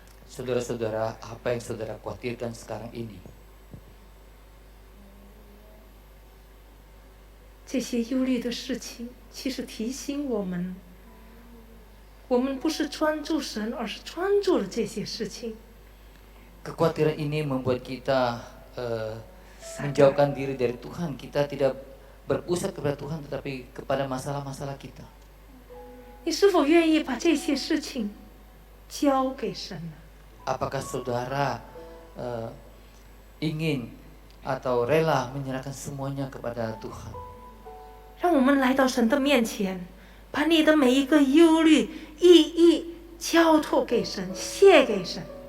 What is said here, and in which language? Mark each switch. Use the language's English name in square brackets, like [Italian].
[Indonesian] Saudara-saudara, apa yang saudara khawatirkan sekarang ini? [Chinese] 这些忧虑的事情，其实提醒我们，我们不是专注神，而是专注了这些事情。 [Indonesian] Kekhawatiran ini membuat kita menjauhkan diri dari Tuhan. Kita tidak berpusat kepada Tuhan, tetapi kepada masalah-masalah kita. [Chinese] 你是否愿意把这些事情交给神呢？ [Indonesian] Apakah saudara ingin atau rela menyerahkan semuanya kepada Tuhan? [Chinese] 让我们来到神的面前，把你的每一个忧虑、意义交托给神，卸给神。